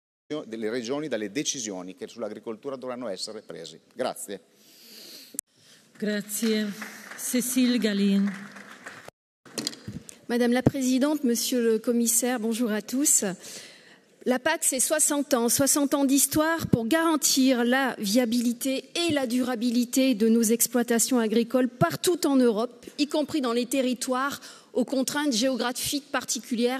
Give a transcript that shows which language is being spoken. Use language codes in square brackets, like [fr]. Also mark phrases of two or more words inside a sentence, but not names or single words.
[it] delle regioni dalle decisioni che sull'agricoltura dovranno essere prese. Grazie. Grazie. Cécile Galline. [fr] Madame la Présidente, Monsieur le Commissaire, bonjour à tous. La PAC, c'est 60 ans d'histoire pour garantir la viabilité et la durabilité de nos exploitations agricoles partout en Europe, y compris dans les territoires aux contraintes géographiques particulières.